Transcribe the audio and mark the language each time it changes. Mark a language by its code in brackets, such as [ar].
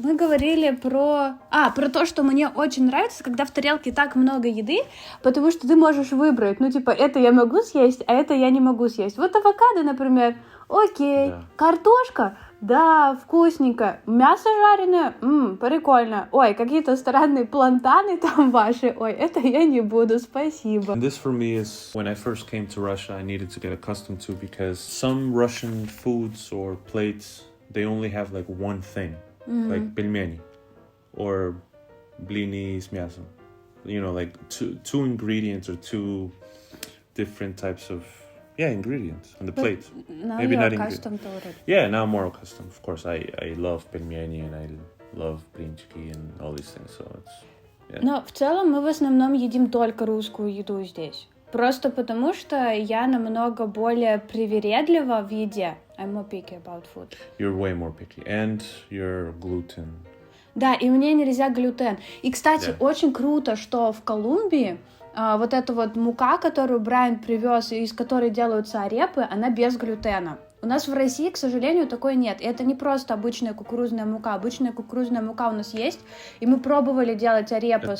[ru] Мы говорили про то, что мне очень нравится, когда в тарелке так много еды, потому что ты можешь выбрать, ну типа, это я могу съесть, а это я не могу съесть. Вот авокадо, например, окей. Да. Картошка, да, вкусненько. Мясо жареное, прикольно. Ой, какие-то странные плантаны там ваши. Ой, это я не буду, спасибо. [en] And this for me is when I first came to Russia, I needed to get accustomed to because some Russian foods or plates, they only have like one thing, like пельмени or [ru] блины с мясом. [en] You know, like two ingredients or two different types of ingredients on the plate. Now Maybe you're not accustomed to it. Yeah, now I'm more accustomed. Of course, I love пельмени and I love блинчики and all these things. So it's [ru] Но в целом мы в основном едим только русскую еду здесь. Просто потому, что я намного более привередлива в еде. [en] I'm more picky about food. you're way more picky and you're gluten. [ru] Да, и мне нельзя глютен. И, кстати, Да. очень круто, что в Колумбии вот эта вот мука, которую Брайан привез, из которой делаются арепы, она без глютена. У нас в России, к сожалению, такой нет. И это не просто обычная кукурузная мука. Обычная кукурузная мука у нас есть, и мы пробовали делать арепас